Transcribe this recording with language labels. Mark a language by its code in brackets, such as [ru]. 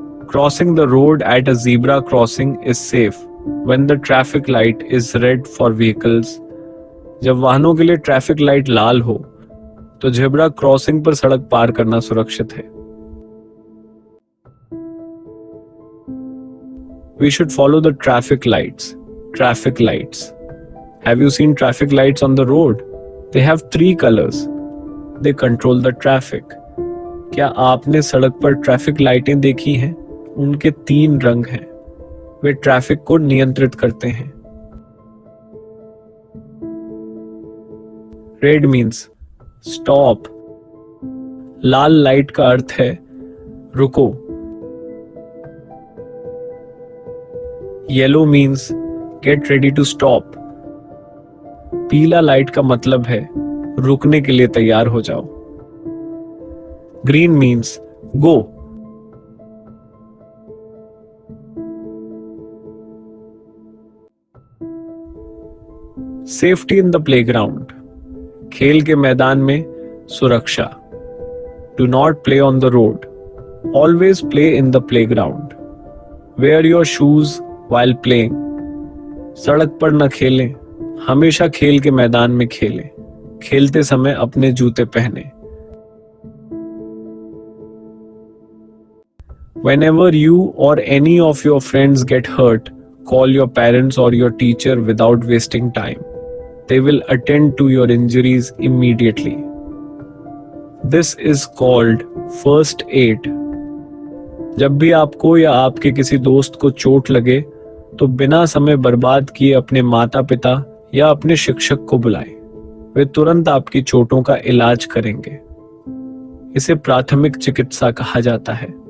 [en] Crossing the road at a zebra crossing is safe when the traffic light is red for vehicles. [hi] जब वाहनों के लिए traffic light लाल हो तो zebra crossing पर सड़क पार करना सुरक्षित है. [en] We should follow the traffic lights. Traffic lights. Have you seen traffic lights on the road? They have 3 colors. They control the traffic. [hi] क्या आपने सड़क पर ट्रैफिक लाइटें देखी हैं? उनके 3 रंग हैं. वे ट्रैफिक को नियंत्रित करते हैं. [en] Red means stop. [hi] लाल लाइट का अर्थ है रुको. [en] Yellow means get ready to stop. [hi] पीला लाइट का मतलब है रुकने के लिए तैयार हो जाओ. [en] Green means go. Safety in the playground. [hi] खेल के मैदान में सुरक्षा. [en] Do not play on the road. Always play in the playground. Wear your shoes while playing. [hi] सड़क पर न खेलें. हमेशा खेल के मैदान में खेलें. खेलते समय अपने जूते पहने. [en] Whenever you or any of your friends get hurt, call your parents or your teacher without wasting time. They will attend to your injuries immediately. This is called first aid. [hi] जब भी आपको या आपके किसी दोस्त को चोट लगे तो बिना समय बर्बाद किए अपने माता पिता या अपने शिक्षक को बुलाएं. वे तुरंत आपकी चोटों का इलाज करेंगे. इसे प्राथमिक चिकित्सा कहा जाता है.